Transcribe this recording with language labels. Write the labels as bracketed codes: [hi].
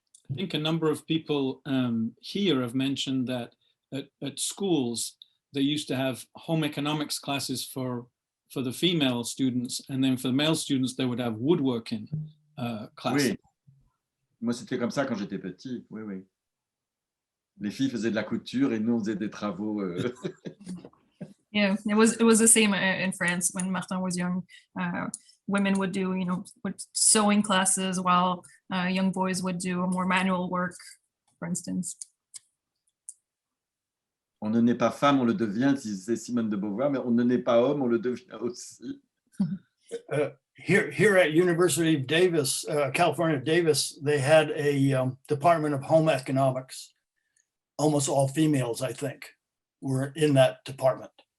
[en] I think a number of people here have mentioned that at schools, they used to have home economics classes for the female students, and then for the male students, they would have woodworking classes. [fr] Oui, moi c'était comme ça quand j'étais petit, oui, oui. Les filles faisaient de la couture et nous on faisait des travaux. [en] Yeah, it was the same in France when Martin was young. Women would do, sewing classes while young boys would do more manual work, for instance. [fr] On ne naît pas femme, on le devient, c'est Simone de Beauvoir, mais on ne naît pas homme, on le devient aussi. [en] Here at University of Davis, California, Davis, they had a Department of Home Economics. Almost all females, I think, were in that department.